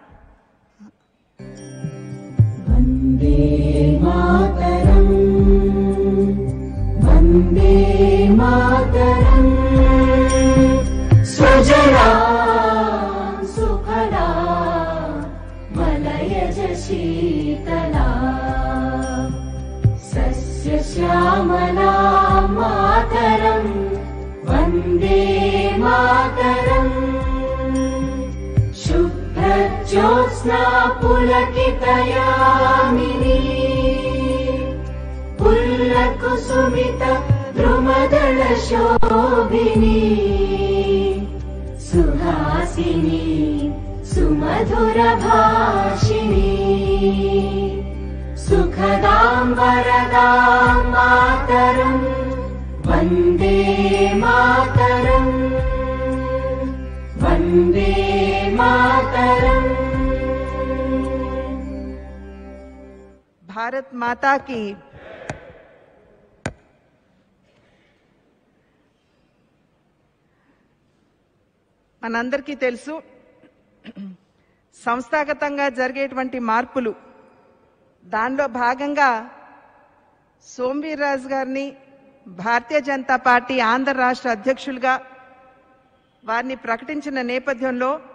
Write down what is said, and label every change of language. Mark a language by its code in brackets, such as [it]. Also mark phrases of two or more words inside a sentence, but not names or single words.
[sa] వందే మాతరం వందే మాతరం సుజలా సుఫలా మలయజ శీతలా సస్యశ్యామలా మాతరం వందే మాతరం शुभ्रज्योत्स्ना पुलकितयामिनी पुल्लकुसुमित द्रुमदलशोभिनी सुहासिनी सुमधुरभाषिणी सुखदां वरदां मातरं वन्दे मातरम् वन्दे मातरम्. [hi] भारत माता की [te] మనందరికీ తెలుసు, సంస్థాగతంగా జరిగేటువంటి మార్పులు, దానిలో భాగంగా సోమవీర్రాజు గారిని భారతీయ జనతా పార్టీ ఆంధ్ర రాష్ట్ర అధ్యక్షులుగా వారిని ప్రకటించిన నేపథ్యంలో